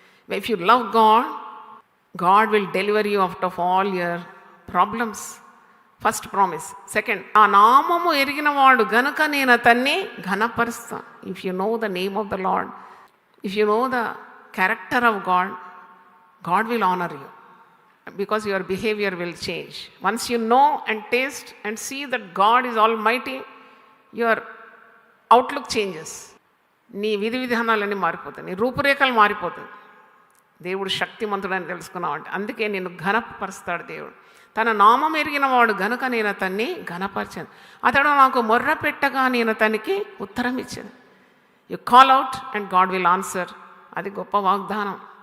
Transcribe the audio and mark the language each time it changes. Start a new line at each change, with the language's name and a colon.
English: If you love God, God will deliver you out of all your problems. First promise.
Telugu: Second, ఆ నామము ఎరిగిన వాడు గనుక నేను అతన్ని ఘనపరుస్తాను.
English: If you know the name of the lord, if you know the character of God, God will honour you because your behavior will change. Once you know and taste and see that God is almighty, your outlook changes.
Telugu: నీ విధి విధానాలన్నీ మారిపోతాయి, నీ రూపురేఖలు మారిపోతాయి. దేవుడు శక్తిమంతుడని తెలుసుకున్నావు అంటే అందుకే నిన్ను ఘనపరుస్తాడు దేవుడు. తన నామం ఎరిగిన వాడు గనుక నేను అతన్ని ఘనపరిచాను. అతడు నాకు మొర్ర పెట్టగా నేను అతనికి ఉత్తరం ఇచ్చాను.
English: You call out and God will answer.
Telugu: అది గొప్ప వాగ్దానం.